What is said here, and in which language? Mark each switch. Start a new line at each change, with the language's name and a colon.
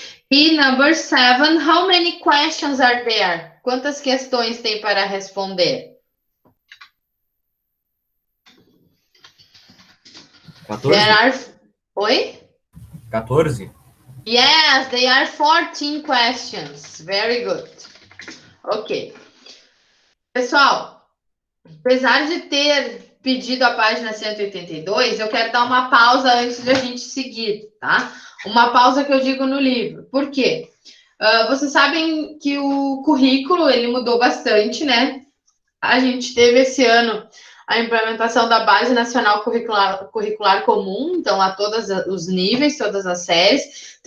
English: E number 7, how many questions are there?
Portuguese: Quantas questões tem para responder? 14?
English: There are...
Portuguese: Oi? 14?
English: Yes, they are 14 questions. Very good. Ok.
Portuguese: Pessoal, apesar de ter pedido a página 182, eu quero dar uma pausa antes de a gente seguir, tá? Uma pausa que eu digo no livro. Por quê? Vocês sabem que o currículo, ele mudou bastante, né? A gente teve esse ano a implementação da Base Nacional Curricular Comum, então a todos os níveis, todas as séries.